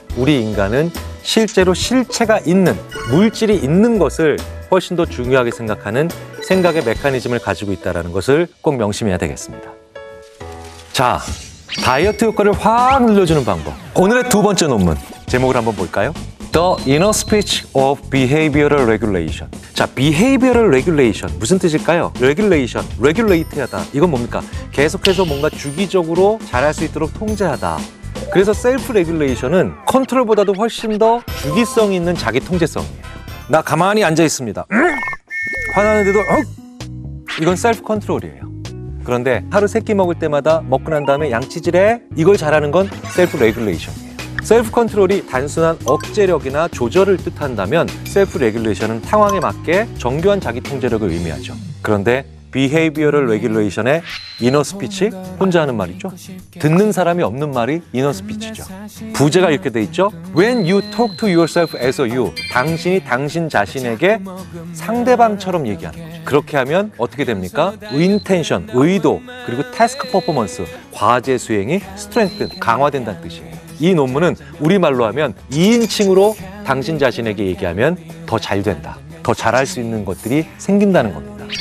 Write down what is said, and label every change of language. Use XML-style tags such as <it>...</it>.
<ko>우리 인간은 실제로 실체가 있는, 물질이 있는 것을 훨씬 더 중요하게 생각하는 생각의 메커니즘을 가지고 있다는 것을 꼭 명심해야 되겠습니다. 자, 다이어트 효과를 확 늘려주는 방법. 오늘의 두 번째 논문 제목을 한번 볼까요?</ko> <en>The Inner Speech of Behavioral Regulation.</en> <ko>자, Behavioral Regulation 무슨 뜻일까요? Regulation, regulate 하다. 이건 뭡니까? 계속해서 뭔가 주기적으로 잘할 수 있도록 통제하다. 그래서 셀프 레귤레이션은 컨트롤보다도 훨씬 더 주기성 있는 자기 통제성이에요. 나 가만히 앉아 있습니다. 화나는데도 이건 셀프 컨트롤이에요. 그런데 하루 3끼 먹을 때마다 먹고 난 다음에 양치질해. 이걸 잘하는 건 셀프 레귤레이션이에요. 셀프 컨트롤이 단순한 억제력이나 조절을 뜻한다면 셀프 레귤레이션은 상황에 맞게 정교한 자기 통제력을 의미하죠. 그런데 비헤이비어럴 레귤레이션의 이너 스피치, 혼자 하는 말이죠. 듣는 사람이 없는 말이 이너 스피치죠. 부제가 이렇게 돼 있죠.</ko> <en>When you talk to yourself as a you,</en> <ko>당신이 당신 자신에게 상대방처럼 얘기하는 거죠. 그렇게 하면 어떻게 됩니까? 인텐션, 의도, 그리고 태스크 퍼포먼스, 과제 수행이 스트렝튼, 강화된다는 뜻이에요. 이 논문은 우리말로 하면 2인칭으로 당신 자신에게 얘기하면 더 잘 된다, 더 잘할 수 있는 것들이 생긴다는 겁니다.</ko>